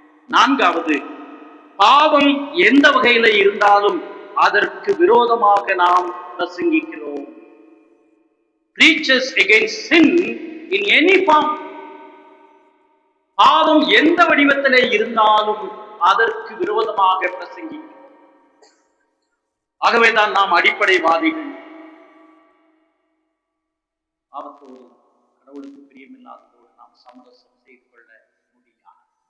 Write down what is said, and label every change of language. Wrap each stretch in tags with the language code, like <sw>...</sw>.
<ta>நான்காவது, பாவம் எந்த வகையில இருந்தாலும் அதற்கு விரோதமாக நாம் பிரசங்கிக்கிறோம்.</ta> <en>Preaches against sin in any form.</en> <ta>பாவம் எந்த வடிவத்திலே இருந்தாலும் அதற்கு விரோதமாக பிரசங்கிக்கிறோம். ஆகவேதான் நாம் அடிப்படைவாதிகள். பாவத்தோடு, கடவுளுக்கு பிரியமில்லாததோடு நாம் சமரசம் செய்து கொள்ள முடியாது.</ta>